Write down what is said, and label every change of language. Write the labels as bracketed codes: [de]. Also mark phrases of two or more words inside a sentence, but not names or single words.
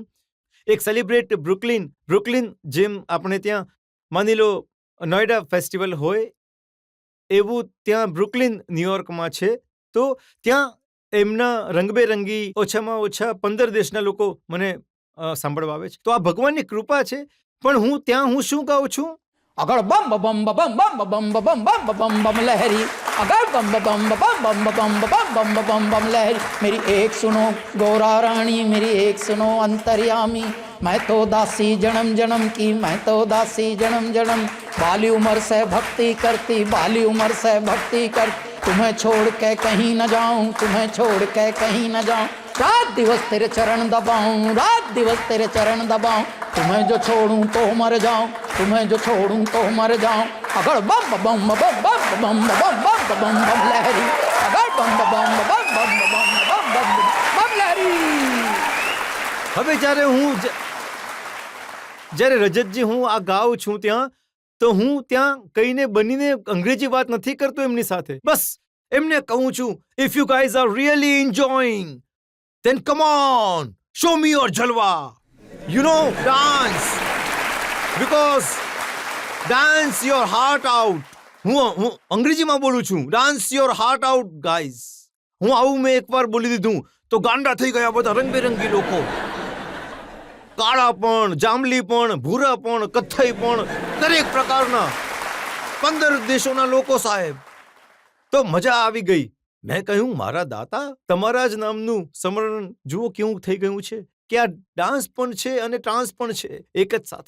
[gu] એક સેલિબ્રેટ બ્રુકલિન જેમ આપણે ત્યાં માની લો નોઈડા ફેસ્ટિવલ હોય એવું ત્યાં બ્રુકલિન ન્યુયોર્કમાં છે. તો ત્યાં એમના રંગબેરંગી ઓછામાં ઓછા 15 દેશના લોકો મને સાંભળવા આવે છે. તો આ ભગવાનની કૃપા છે. પણ હું શું કહું છું, [hi] अगर बम बम बम बम बम बम बम बम बम लहरी, अगर बम बम बम बम बम बम बम बम लहरी, मेरी एक सुनो गौरा रानी, मेरी एक सुनो अंतर्यामी, मैं तो दासी जन्म जन्म की, मैं तो दासी जन्म जन्म, बाली उम्र से भक्ति करती, बाली उम्र से भक्ति कर, तुम्हें छोड़ के कहीं न जाऊं, तुम्हें छोड़ के कहीं न जाऊं, रात दिवस तेरे चरण दबाऊं, रात दिवस तेरे चरण दबाऊं, तुम्हें जो छोड़ूं तो मर जाऊं, तुम्हें जो छोड़ूं तो मर जाऊं, अगर बम बम बम बम बम बम बम बम लहरी, अगर बम बम बम बम बम बम लहरी. [gu] હવે જ્યારે રજતજી હું આ ગાઉં છું ત્યાં, તો હું ત્યાં કહીને બનીને અંગ્રેજી વાત નથી કરતો એમની સાથે. બસ એમને કહું છું, [en] if you guys are really enjoying then come on, show me your jalwa, dance, because dance your heart out. [gu] હું અંગ્રેજીમાં બોલું છું, [en] dance your heart out guys. [gu] હું આવું મેં એકવાર બોલી દીધું તો ગાંડા થઈ ગયા બધા રંગબેરંગી લોકો, કાળા પણ, જાંબલી પણ, ભૂરા પણ, કથ્થઈ પણ, દરેક પ્રકારના 15 દેશોના લોકો સાહેબ. તો મજા આવી ગઈ. મેં કહ્યું, મારા દાતા, તમારા જ નામનું સ્મરણ જુઓ કેવું થઈ ગયું છે કે આ ડાન્સ પણ છે અને ટ્રાન્સ પણ છે એક જ સાથે.